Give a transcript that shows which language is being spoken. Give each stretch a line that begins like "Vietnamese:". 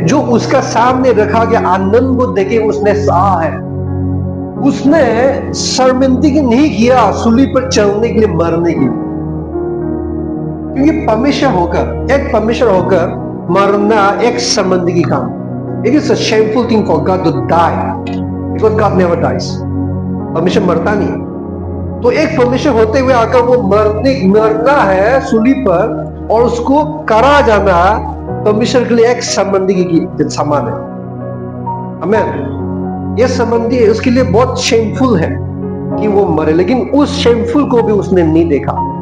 Hindi: जो उसका सामने रखा गया आनंद को देखे उसने सहा है। उसने शर्मिंदगी नहीं किया सूली पर चलने के लिए, मरने के लिए। क्योंकि परमेश्वर होकर मरना एक शर्मिंदगी काम।
English: It is a shameful thing for God to die, because God never dies.
Hindi: परमेश्वर मरता नहीं। तो एक परमेश्वर होते हुए आकर वो मरना है सूली पर और उसको करा जाना परमेश्वर के लिए एक शर्मिंदगी की समान है। आमीन। ये शर्मिंदगी उसके लिए बहुत शेमफुल है कि वो मरे, लेकिन उस शेमफुल को भी उसने नहीं देखा।